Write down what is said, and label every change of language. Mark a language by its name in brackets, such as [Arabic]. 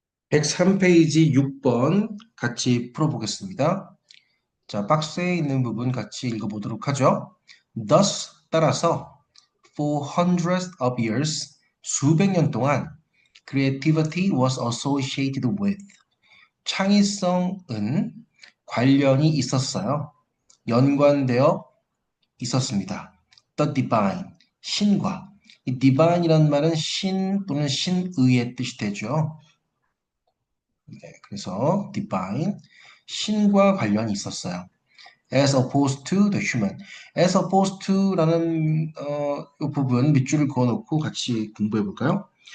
[Korean] 103페이지 6번 같이 풀어보겠습니다. 자, 박스에 있는 부분 같이 읽어보도록 하죠. [English] Thus, 따라서, for hundreds of years, 수백 년 동안, creativity was associated with, [Korean] 창의성은 관련이 있었어요. 연관되어 있었습니다. [English] The divine, 신과. [Korean] 이 divine이라는 말은 신 또는 신의의 뜻이 되죠. 네, 그래서 divine, 신과 관련이 있었어요. [English] As opposed to the human. As opposed to [Korean] 라는 이 부분 밑줄을 그어놓고 같이 공부해 볼까요?